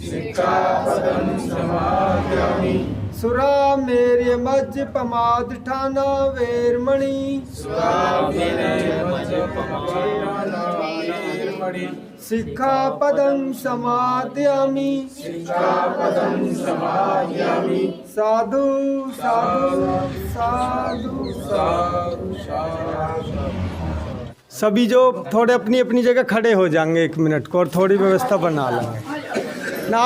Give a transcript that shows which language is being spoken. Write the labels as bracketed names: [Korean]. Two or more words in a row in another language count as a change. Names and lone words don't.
[Pali] सुरामेर्य मज्जपमादठाना वेरमणि, सिक्खापदं समादयामि, साधु साधु साधु साधु। [Hindi] सभी जो थोड़े अपनी अपनी जगह खड़े हो जाएंगे 1 मिनट को, और थोड़ी व्यवस्था बना लेंगे ना।